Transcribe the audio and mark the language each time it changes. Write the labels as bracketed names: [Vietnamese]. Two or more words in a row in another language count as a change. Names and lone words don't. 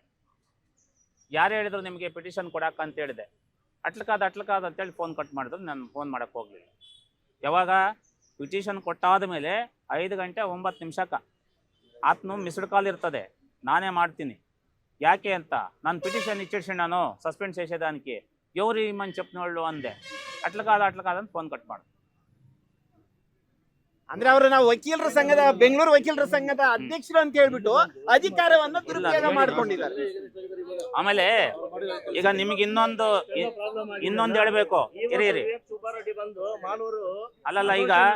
[Kannada] ಯಾರು ಹೇಳಿದ್ರು ನಿಮಗೆ ಪಿಟಿಷನ್ ಕೊಡಕ್ಕೆ ಅಂತ ಹೇಳಿದೆ. ಅಟ್ಲಕಾದ ಅಂತೇಳಿ ಫೋನ್ ಕಟ್ ಮಾಡಿದ್ರು. ನಾನು ಫೋನ್ ಮಾಡೋಕ್ಕೆ ಹೋಗಲಿಲ್ಲ. ಯಾವಾಗ ಪಿಟಿಷನ್ ಕೊಟ್ಟಾದ ಮೇಲೆ 5 ಗಂಟೆ 9 ನಿಮಿಷಕ್ಕೆ ಆತನು [English] missed call [Kannada] ಇರ್ತದೆ, ನಾನೇ ಮಾಡ್ತೀನಿ. ಯಾಕೆ ಅಂತ ನಾನು ಪಿಟಿಷನ್ ಇಚ್ಚಿಡ್ಸಿ ನಾನು ಸಸ್ಪೆಂಡ್ [Telugu] చేసేదానికి ఎవరు ఇమ్మని చెప్పినోళ్ళు అందే. అట్లా కాదని ఫోన్ కట్ ಮಾಡು. [Kannada] ಅಂದ್ರೆ ಅವರು ನಾವು ವಕೀಲರ ಸಂಘದ ಬೆಂಗಳೂರು ವಕೀಲರ ಸಂಘದ ಅಧ್ಯಕ್ಷರು ಅಂತ ಹೇಳ್ಬಿಟ್ಟು ಅಧಿಕಾರವನ್ನ ದುರುಪಯೋಗ ಮಾಡ್ಕೊಂಡಿದ್ದಾರೆ. ಆಮೇಲೆ ಈಗ ನಿಮ್ಗೆ ಇನ್ನೊಂದು ಹೇಳ್ಬೇಕು. ಇರಿ ಅಲ್ಲಲ್ಲ, ಈಗ